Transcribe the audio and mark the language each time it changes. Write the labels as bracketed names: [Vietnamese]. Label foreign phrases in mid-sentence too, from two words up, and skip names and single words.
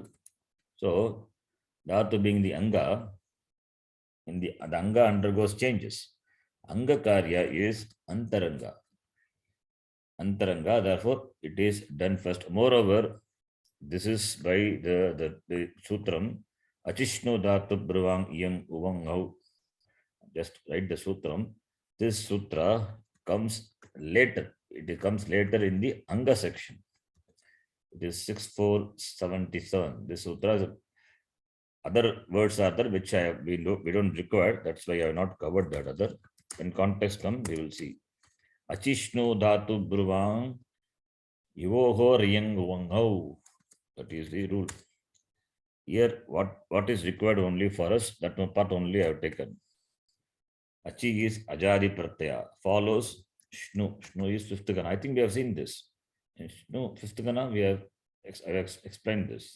[English] So dhatu being the anga, in the anga undergoes changes. [Sanskrit] Anga karya [English] is antaranga. Antaranga, therefore, it is done first. Moreover, this is by the sutram, [Sanskrit] Achishno dhatu bruvang yam uvangau. [English] Just write the sutram. This sutra comes later. It comes later in the anga section. It is 6477. This sutra, other words are there which we don't require. That's why I have not covered that other. When context comes, we will see. [Sanskrit] Achishno dhatu bruvang yuvoho riyang uvangau. [English] That is the rule. Here, what is required only for us, that part only I have taken. Achi is [Sanskrit] ajadi pratyaya, [English] follows shnu. Shnu is fifth gana. I think we have seen this. In shnu, fifth gana, I have explained this.